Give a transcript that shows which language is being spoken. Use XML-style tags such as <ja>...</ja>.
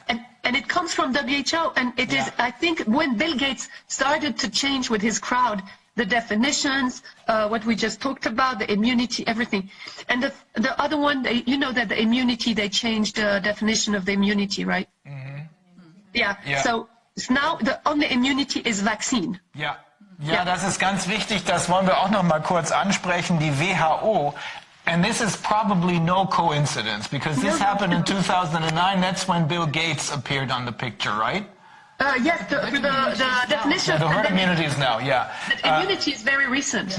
<en>And it comes from WHO, and it is, I think, when Bill Gates started to change with his crowd the definitions, what we just talked about, the immunity, everything. And the other one, that the immunity, they changed the definition of the immunity, right? Mm-hmm. Yeah. So now the only immunity is vaccine.</en> <de>Ja, das ist ganz wichtig, das wollen wir auch noch mal kurz ansprechen, die WHO.</de> <en>And this is probably no coincidence, because this happened in 2009, that's when Bill Gates appeared on the picture, right? Yes, the definition the herd immunity is now, The immunity is very recent.</en>